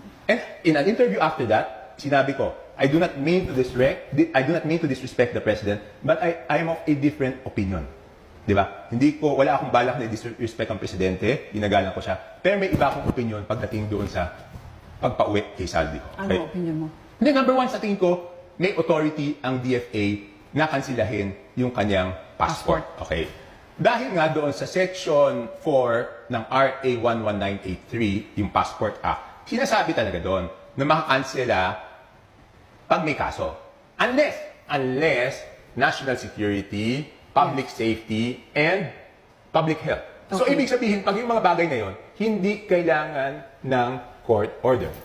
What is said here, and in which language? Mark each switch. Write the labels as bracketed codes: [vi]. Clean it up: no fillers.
[en] And in an interview after that, [tl] sinabi ko, [en] I do not mean to disrespect the president, but I am of a different opinion. [tl] Di ba? Wala akong balak na disrespect ang presidente, ginagalang ko siya. Pero may iba akong opinion pagdating doon sa pagpauwi kay Saldico. Ano opinion mo? Hindi, number one, sa tingin ko, may authority ang DFA na kansilahin yung kanyang passport. Okay? Dahil nga doon sa Section 4 ng RA 11983, yung Passport Act, sinasabi talaga doon na makakansela pag may kaso. [en] Unless national security, public safety, and public health. So, Okay. [tl] ibig sabihin, pag yung mga bagay na yon, hindi kailangan ng court order.